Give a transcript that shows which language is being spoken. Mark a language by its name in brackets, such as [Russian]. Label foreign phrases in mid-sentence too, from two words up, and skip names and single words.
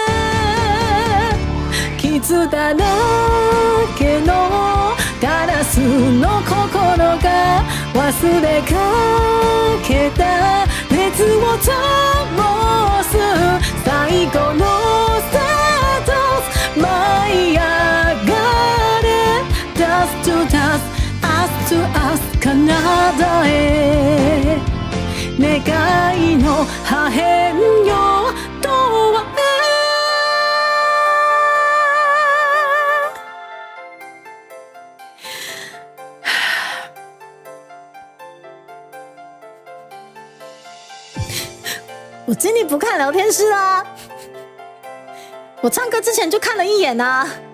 [Japanese] 傷だらけのガラスの心が忘れかけた熱を灯す最後のスタート舞い上がれ [English] Dust to dust Us to us [Japanese] 彼方へ願いの破片よとは [Chinese] 我今天不看聊天室啊，我唱歌之前就看了一眼啊。